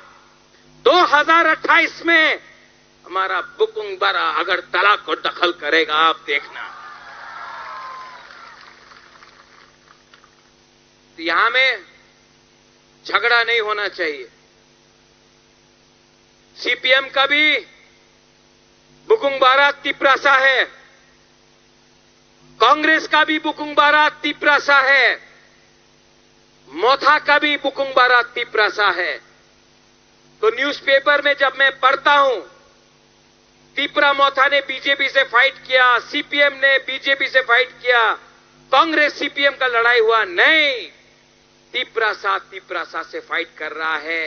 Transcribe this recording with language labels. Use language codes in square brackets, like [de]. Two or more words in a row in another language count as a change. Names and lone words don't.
[hi] 2028 में हमारा बुकुंग बारा अगरतला को दखल करेगा, आप देखना। तो यहां में झगड़ा नहीं होना चाहिए। सीपीएम का भी बुकुंग बारा तिप्रासा है, कांग्रेस का भी बुकुंग बारा तिप्रासा है, मोथा का भी बुकुंग बारा तिप्रासा है। तो न्यूज़पेपर में जब मैं पढ़ता हूं, तिप्रा मोथा ने बीजेपी से फाइट किया, सीपीएम ने बीजेपी से फाइट किया, कांग्रेस सीपीएम का लड़ाई हुआ, नहीं, तिप्रासा से फाइट कर रहा है।